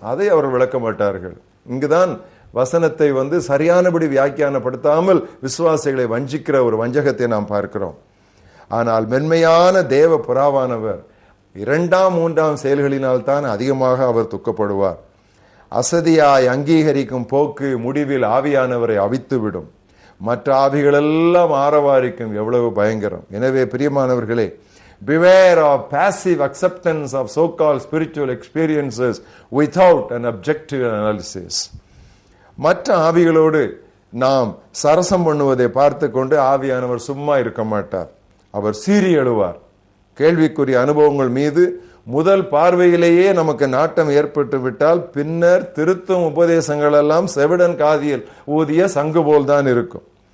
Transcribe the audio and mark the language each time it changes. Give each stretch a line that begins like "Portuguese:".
Tamil: அதை அவர்கள் விளக்க மாட்டார்கள். இங்குதான் வசனத்தை சரியானபடி வியாக்கியானப்படுத்தாமல் விசுவாசிகளை வஞ்சிக்கிற ஒரு வஞ்சகத்தை நாம் பார்க்கிறோம். ஆனால் மென்மையான தேவ புறாவானவர் 2ஆம் 3ஆம் செயல்களினால் தான் அதிகமாக அவர் துக்கப்படுவார். அசதியாய் அங்கீகரிக்கும் போக்கு முடிவில் ஆவியானவரை அவித்துவிடும். மற்ற ஆவிகளெல்லாம் ஆரவாரிக்கும். எவ்வளவு பயங்கரம்! எனவே பிரியமானவர்களே,
English: beware of passive acceptance of so-called spiritual experiences without an objective analysis.
Tamil: மற்ற ஆவிகளோடு நாம் சரசம் பண்ணுவதை பார்த்து கொண்டு ஆவியானவர் சும்மா இருக்க மாட்டார். அவர் சீறி எழுவார். கேள்விக்குரிய அனுபவங்கள் மீது முதல் பார்வையிலேயே நமக்கு நாட்டம் ஏற்பட்டு விட்டால் பின்னர் திருத்தும் உபதேசங்கள் எல்லாம் செவிடன் காதியில் ஊதிய சங்கு போல்தான் இருக்கும்.